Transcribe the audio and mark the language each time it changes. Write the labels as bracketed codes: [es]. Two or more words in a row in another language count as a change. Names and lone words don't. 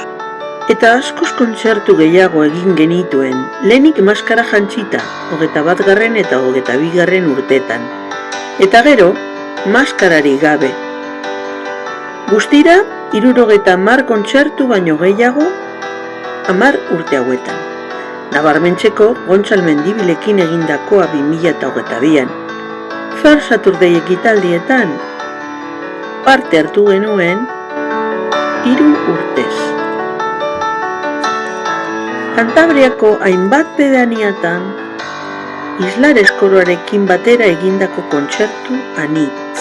[eu] Eta askoz kontzertu gehiago egin genituen, lehenik maskara jantzita, 21. eta 22. urtetan. Eta gero, maskarari gabe. Guztira, 70 kontzertu baino gehiago 10 urte hauetan. Nabarmentzeko, Gontzal Mendibilekin egindakoa 2022an. First Saturday ekitaldietan, parte hartu genuen 3 urtez. Kantabriako hainbat pedaniatan, Islares koroarekin batera egindako kontzertu anitz.